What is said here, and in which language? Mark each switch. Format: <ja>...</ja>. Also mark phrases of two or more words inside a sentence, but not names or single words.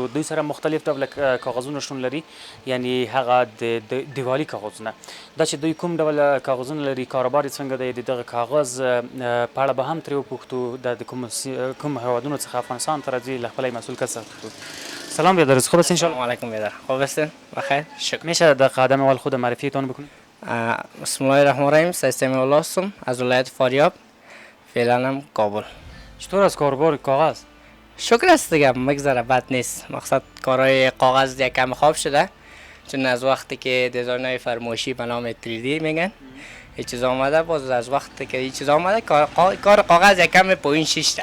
<ps>دوی سره مختلف ډوله کاغذونه شتون لري، یعنی هغه د دیوالي کاغذونه. دا چې دوی کوم ډول کاغذونه لري، کاروبار یې څنګه دی، د دغه کاغذ په اړه به هم ترې وپوښتو. د کوم هیوادونو څخه افغانستان ته راځي، له خپل مسؤل کس څخه پوښتو.</ps> <fa>سلام بیادر، خوب هستین؟ سلام علیکم بیادر، خوب هستین؟ بخیر، شکر. میشه در قدم اول خود معرفیتان بکنید؟</fa> <ar>بسم الله الرحمن الرحیم.</ar> <fa>سیستم الله هستم از ولایت فاریاب، فعلا هم کابل. چطور از کاروبار کاغذ؟ شکر است دیگه، مگذره، بد نیست. مقصد کارهای کاغذ یک کم خواب شده، چون از وقتی که دیزاین های فرمایشی به نام 3D میگن این چیز آمده، باز از وقتی که این چیز آمده کار کاغذ یک کم پایین شیشته.</fa>